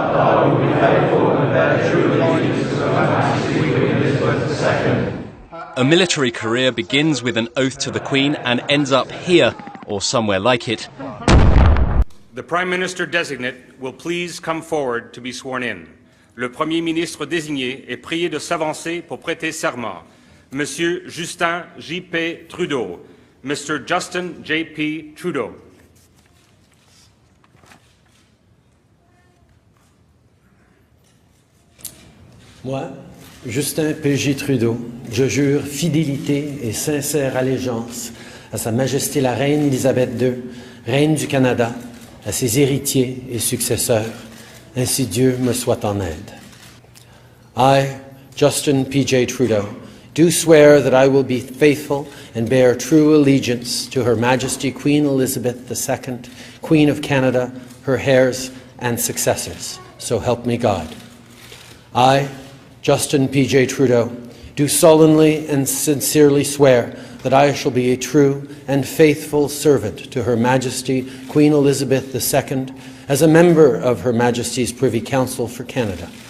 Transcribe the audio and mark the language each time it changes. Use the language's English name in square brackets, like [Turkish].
[English] I will be faithful and bear true allegiance to Her Majesty Queen Elizabeth II. A military career begins with an oath to the Queen and ends up here, or somewhere like it. The Prime Minister designate will please come forward to be sworn in. [French] Le Premier ministre désigné est prié de s'avancer pour prêter serment. Monsieur Justin J.P. Trudeau. Mr. Justin J.P. Trudeau. Moi, Justin P.J. Trudeau, je jure fidélité et sincère allégeance à Sa Majesté la Reine Elizabeth II, Reine du Canada, à ses héritiers et successeurs, ainsi Dieu me soit en aide. [English] I, Justin P.J. Trudeau, do swear that I will be faithful and bear true allegiance to Her Majesty Queen Elizabeth II, Queen of Canada, her heirs and successors, so help me God. I, Justin P.J. Trudeau, do solemnly and sincerely swear that I shall be a true and faithful servant to Her Majesty Queen Elizabeth II as a member of Her Majesty's Privy Council for Canada.